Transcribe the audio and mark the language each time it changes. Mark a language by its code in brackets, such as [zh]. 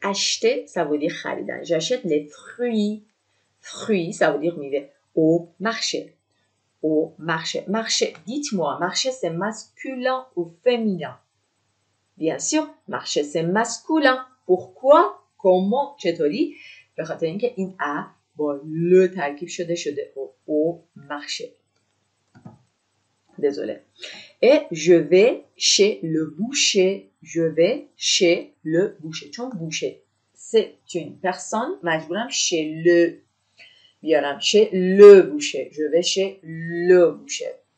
[fr] Acheter, ça veut dire خریدن. J'achète les fruits. Fruits, ça veut dire میوه. Au marché. Au marché. Marché. Dites-moi, marché, c'est masculin ou féminin? Bien sûr, marché, c'est masculin. Pourquoi? Comment? [fa] چطوری؟ به خاطر اینکه این ا با ل ترکیب شده [fr] au marché. Désolé. Et je vais chez le boucher. Je vais chez le boucher. چون boucher c'est une personne مجبورم chez le بیارم. chez le boucher. Je vais chez le boucher.